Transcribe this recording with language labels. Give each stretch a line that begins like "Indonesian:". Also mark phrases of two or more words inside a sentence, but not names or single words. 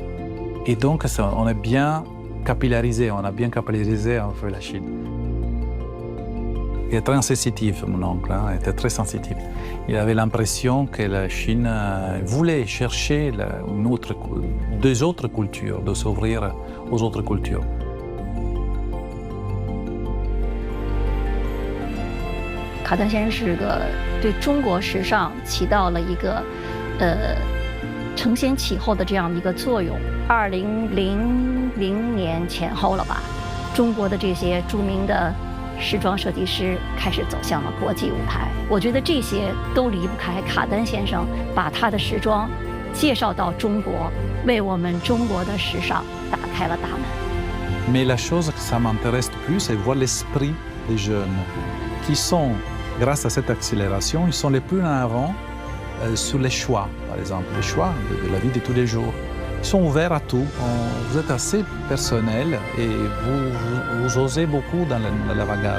French: Et donc on est bien capillarisé, on a bien capillarisé un peu la Chine. Il est très sensitif, mon oncle, il était très sensitif. Il avait l'impression que la Chine voulait chercher deux autres cultures, de s'ouvrir aux autres cultures.
Chinese: 卡顿先生是个对中国时尚起到了一个承先启后的这样的一个作用。2000年前后了吧，中国的这些著名的时装设计师开始走向了国际舞台。我觉得这些都离不开卡丹先生把他的时装介绍到中国，为我们中国的时尚打开了大门。
French: Mais la chose que ça m'intéresse plus, c'est voir l'esprit des jeunes qui sont grâce à cette accélération, ils sont les plus en avant sur les choix, par exemple, les choix de la vie de tous les jours. Ils sont ouverts à tout. Vous êtes assez personnel et vous osez beaucoup dans l'avant-garde.